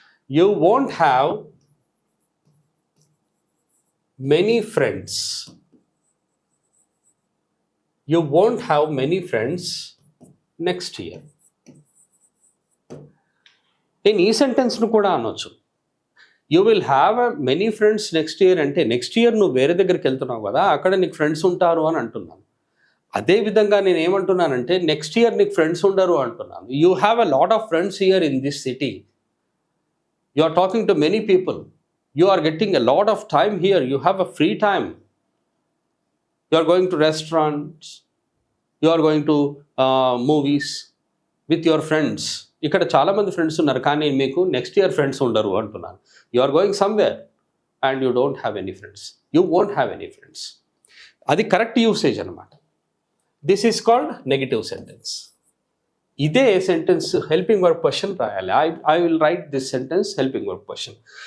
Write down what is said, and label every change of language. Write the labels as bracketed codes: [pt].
[en] You won't have many friends. You won't have many friends next year. [te] నేను ఈ సెంటెన్స్ను కూడా అనొచ్చు. [en] you will have many friends next year [te] అంటే next year నువ్వు వేరే దగ్గరికి వెళ్తున్నావు కదా, అక్కడ నీకు ఫ్రెండ్స్ ఉంటారు అని అంటున్నాను. అదేవిధంగా నేను ఏమంటున్నానంటే నెక్స్ట్ ఇయర్ నీకు ఫ్రెండ్స్ ఉండరు అంటున్నాను. [en] You have a lot of friends here in this city. You are talking to many people. You are getting a lot of time here. You have a free time. You are going to restaurants. You are going to movies with your friends. [te] ఇక్కడ చాలామంది friends ఉన్నారు కానీ మీకు next year friends ఉండరు అంటున్నాను. [en] You are going somewhere and you don't have any friends. You won't have any friends. [te] అది [en] correct usage [te] అనమాట. [en] This is called negative sentence. [te] ఇదే [en] sentence helping verb question [te] రాయాలి. [en] I will write this sentence helping verb question.